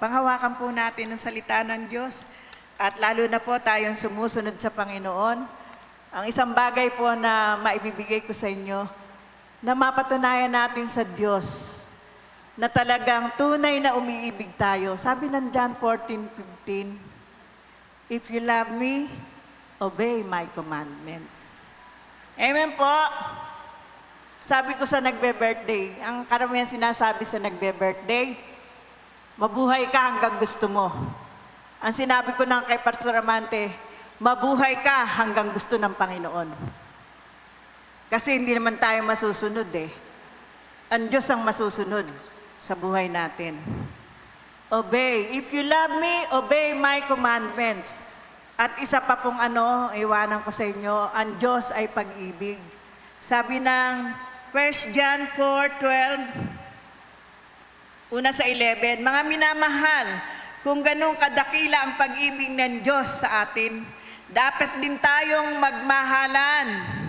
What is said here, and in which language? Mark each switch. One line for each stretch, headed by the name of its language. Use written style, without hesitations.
Filipino: Panghawakan po natin ang salita ng Diyos at lalo na po tayong sumusunod sa Panginoon. Ang isang bagay po na maibibigay ko sa inyo, na mapatunayan natin sa Diyos na talagang tunay na umiibig tayo. Sabi ng
English: John 14:15, if you love me, obey my commandments.
Filipino: Amen po. Sabi ko sa nagbe-birthday, ang karamihan sinasabi sa nagbe-birthday, mabuhay ka hanggang gusto mo. Ang sinabi ko ng kay Pastor Amante, mabuhay ka hanggang gusto ng Panginoon. Kasi hindi naman tayo masusunod eh. Ang Diyos ang masusunod sa buhay natin.
English: Obey. If you love me, obey my commandments.
Filipino: At isa pa pong iwanan ko sa inyo, ang Diyos ay pag-ibig. Sabi ng 1 John 4:12, una sa 11, mga minamahal, kung ganun kadakila ang pag-ibig ng Diyos sa atin, dapat din tayong magmahalan.